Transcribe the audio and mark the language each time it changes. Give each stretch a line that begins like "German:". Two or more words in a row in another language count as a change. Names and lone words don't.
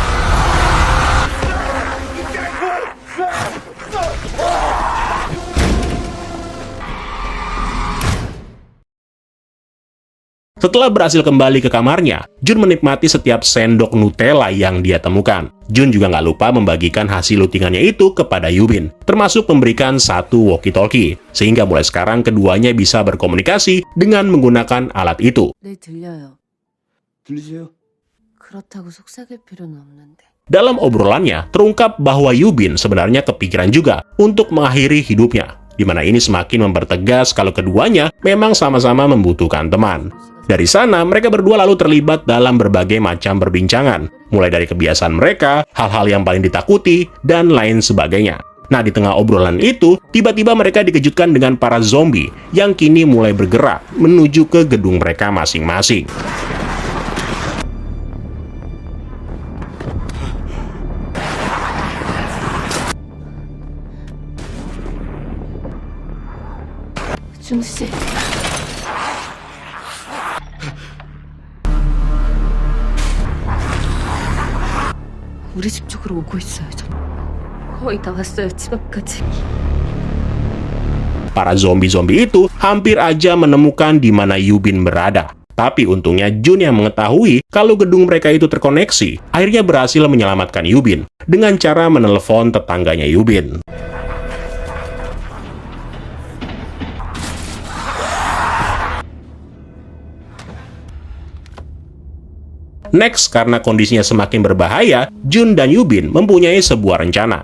Indonesian: Setelah berhasil kembali ke kamarnya, Jun menikmati setiap sendok Nutella yang dia temukan. Jun juga nggak lupa membagikan hasil lootingannya itu kepada Yubin, termasuk memberikan satu walkie-talkie, sehingga mulai sekarang keduanya bisa berkomunikasi dengan menggunakan alat itu.
Korean: 네, 들려요. 들리세요? 그렇다고 속삭일 필요는 없는데.
Indonesian: Dalam obrolannya, terungkap bahwa Yubin sebenarnya kepikiran juga untuk mengakhiri hidupnya, di mana ini semakin mempertegas kalau keduanya memang sama-sama membutuhkan teman. Dari sana, mereka berdua lalu terlibat dalam berbagai macam perbincangan, mulai dari kebiasaan mereka, hal-hal yang paling ditakuti, dan lain sebagainya. Nah, di tengah obrolan itu, tiba-tiba mereka dikejutkan dengan para zombie yang kini mulai bergerak menuju ke gedung mereka masing-masing.
Korean: 준씨. 우리 집 쪽으로 오고 있어요. 저 거의 다 왔어요. 집 앞까지.
Indonesian: Para zombie-zombie itu hampir aja menemukan di mana Yubin berada. Tapi untungnya Jun yang mengetahui kalau gedung mereka itu terkoneksi, akhirnya berhasil menyelamatkan Yubin dengan cara menelepon tetangganya Yubin. Next, karena kondisinya semakin berbahaya, Jun dan Yubin mempunyai sebuah rencana.